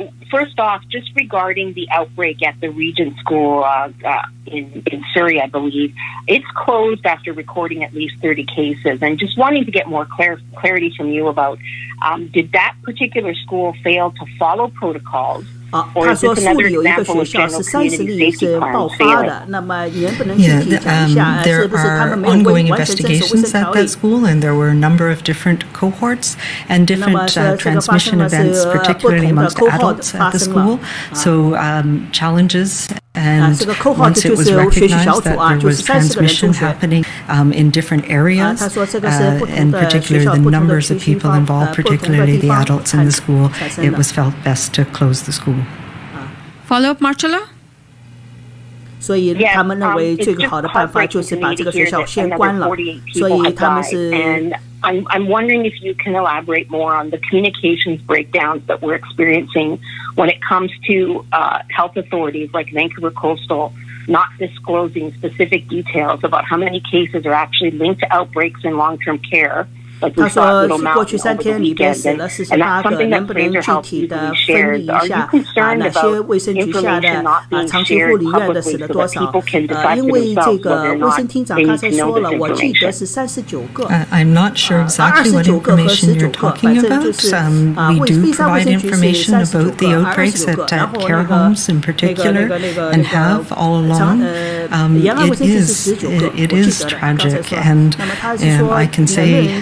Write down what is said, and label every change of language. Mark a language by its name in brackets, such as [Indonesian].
[English] First off, just regarding the outbreak at the Regent School in Surrey, I believe, it's closed after recording at least 30 cases. And just wanting to get more clarity from you about, did that particular school fail to follow protocols? [Chinese] 他说树里有一个学校是30例是爆发的，那么您不能具体讲一下，是不是他们没有完成遵守卫生条例？ [English] And there were a number of different cohorts and different transmission events, particularly amongst adults at the school. So challenges. And once it was recognized that there was transmission happening in different areas, and particularly the numbers of people involved, particularly the adults in the school, it was felt best to close the school. Follow-up, Marcella? [Chinese] 所以他们认为最好的办法就是把这个学校先关了，所以他们是。 [English] I'm wondering if you can elaborate more on the communications breakdowns that we're experiencing when it comes to health authorities like Vancouver Coastal not disclosing specific details about how many cases are actually linked to outbreaks in long-term care. [Chinese] 他说，过去3天里边死了48个，能不能具体的分离一下哪些卫生局下的长期护理院的死了多少？因为这个卫生厅长刚才说了，我记得是39个。 [English] I'm not sure exactly what information you're talking about. We do provide information about the outbreaks at care homes in particular, and have all along. It is tragic, and I can say.